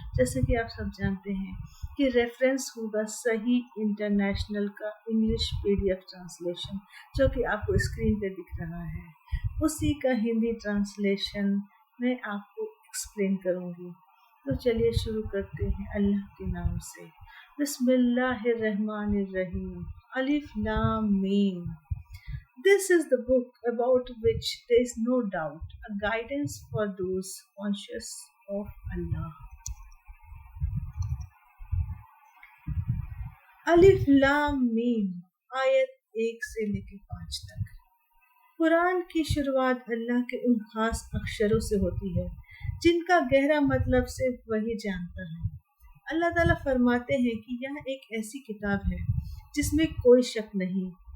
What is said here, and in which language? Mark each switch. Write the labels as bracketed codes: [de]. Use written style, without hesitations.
[hi] जैसे कि आप सब जानते हैं कि रेफरेंस होगा सही इंटरनेशनल का इंग्लिश पीडीएफ ट्रांसलेशन, जो कि आपको स्क्रीन पे दिख रहा है। उसी का हिंदी ट्रांसलेशन मैं आपको एक्सप्लेन करूँगी। तो चलिए शुरू करते हैं अल्लाह के नाम से। [ar] बिस्मिल्लाहिर्रहमानिर्रहीम। अलिफ लाम मीम। [en] This is the book about which there is no doubt, a guidance for those conscious of Allah. [hi] अलिफ लाम मीम, आयत 1 से लेकर 5 तक। कुरान की शुरुआत अल्लाह के उन खास अक्षरों से होती है जिनका गहरा मतलब सिर्फ वही जानता है। अल्लाह ताला फरमाते हैं कि यह एक ऐसी किताब है जिसमें कोई शक नहीं।